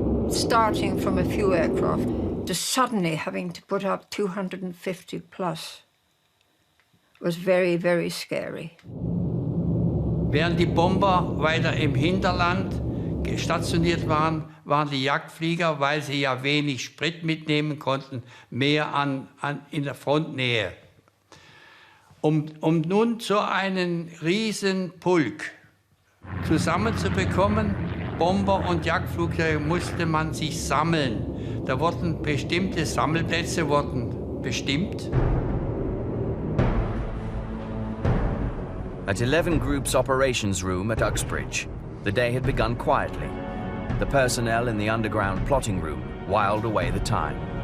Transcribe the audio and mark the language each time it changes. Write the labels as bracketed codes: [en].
[en] Starting from a few aircraft to suddenly having to put up 250 plus was very, very scary. [de] Während die Bomber weiter im Hinterland stationiert waren, waren die Jagdflieger, weil sie ja wenig Sprit mitnehmen konnten, mehr in der Frontnähe. Um nun so einen riesen Pulk zusammenzubekommen, Bomber und Jagdflugzeuge, musste man sich sammeln. Da wurden bestimmte Sammelplätze bestimmt. [en] At 11 Group's operations room at Uxbridge, the day had begun quietly. The personnel in the underground plotting room whiled away the time.